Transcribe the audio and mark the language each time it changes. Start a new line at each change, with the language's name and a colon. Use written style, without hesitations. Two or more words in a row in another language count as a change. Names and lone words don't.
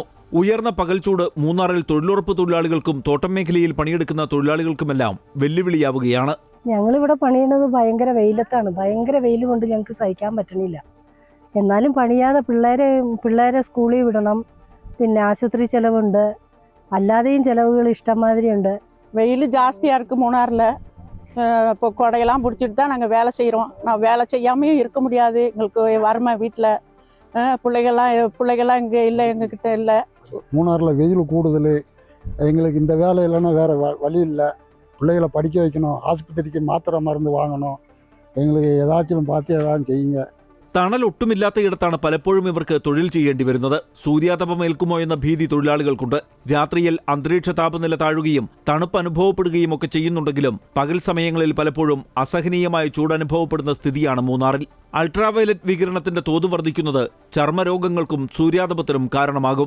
Malayalam: ഉയർന്ന പകൽ ചൂട് മൂന്നാറിൽ തൊഴിലുറപ്പ് തൊഴിലാളികൾക്കും തോട്ടം മേഖലയിൽ പണിയെടുക്കുന്ന തൊഴിലാളികൾക്കുമെല്ലാം വെല്ലുവിളിയാവുകയാണ്. ഞങ്ങളിവിടെ പണിയുന്നത് ഭയങ്കര വെയിലത്താണ്. ഭയങ്കര വെയിൽ കൊണ്ട് ഞങ്ങൾക്ക് സഹിക്കാൻ പറ്റണില്ല. എന്നാലും പണിയാതെ പിള്ളേരെ സ്കൂളിൽ വിടണം. പിന്നെ ആശുപത്രി ചെലവുണ്ട്, അല്ലാതെയും ചെലവുകൾ ഇഷ്ടംമാതിരി ഉണ്ട്.
Tamil: வெயில் ஜாஸ்தியாக இருக்குது மூணாரில். இப்போ கொடையெல்லாம் பிடிச்சிட்டு தான் நாங்கள் வேலை செய்கிறோம். நான் வேலை செய்யாமையும் இருக்க முடியாது. எங்களுக்கு வறுமை வீட்டில் பிள்ளைகள்லாம் இங்கே இல்லை, எங்ககிட்ட இல்லை. மூணாரில் வெயில் கூடுதல். எங்களுக்கு இந்த வேலை இல்லைன்னா வேறு வழி இல்லை. பிள்ளைகளை படிக்க வைக்கணும், ஆஸ்பத்திரிக்கு மாத்திரை மருந்து வாங்கணும். எங்களுக்கு ஏதாச்சும் பார்த்து ஏதாச்சும் செய்யுங்க.
Malayalam: തണൽ ഒട്ടുമില്ലാത്തയിടത്താണ് പലപ്പോഴും ഇവർക്ക് തൊഴിൽ ചെയ്യേണ്ടി വരുന്നത്. സൂര്യാതപം ഏൽക്കുമോ എന്ന ഭീതി തൊഴിലാളികൾക്കുണ്ട്. രാത്രിയിൽ അന്തരീക്ഷ താപനില താഴുകയും തണുപ്പ് അനുഭവപ്പെടുകയും ഒക്കെ ചെയ്യുന്നുണ്ടെങ്കിലും പകൽ സമയങ്ങളിൽ പലപ്പോഴും അസഹനീയമായ ചൂടനുഭവപ്പെടുന്ന സ്ഥിതിയാണ് മൂന്നാറിൽ. അൾട്രാവയലറ്റ് വികിരണത്തിന്റെ തോത് വർദ്ധിക്കുന്നത് ചർമ്മരോഗങ്ങൾക്കും സൂര്യാതപത്തിനും കാരണമാകും.